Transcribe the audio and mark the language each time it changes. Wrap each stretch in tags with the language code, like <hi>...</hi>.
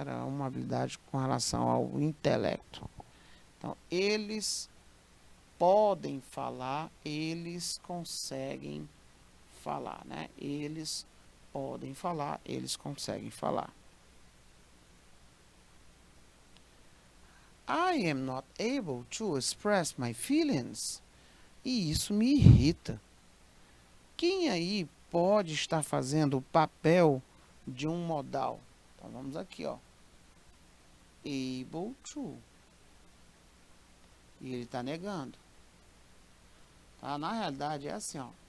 <pt>Era uma habilidade com relação ao intelecto. Então, eles podem falar, eles conseguem falar, né? Eles podem falar, eles conseguem falar.</pt> <en>I am not able to express my feelings.</en> <pt>E isso me irrita. Quem aí pode estar fazendo o papel de um modal? Então vamos aqui, ó. Able to. E ele está negando. Tá? Na realidade é assim, ó.</pt>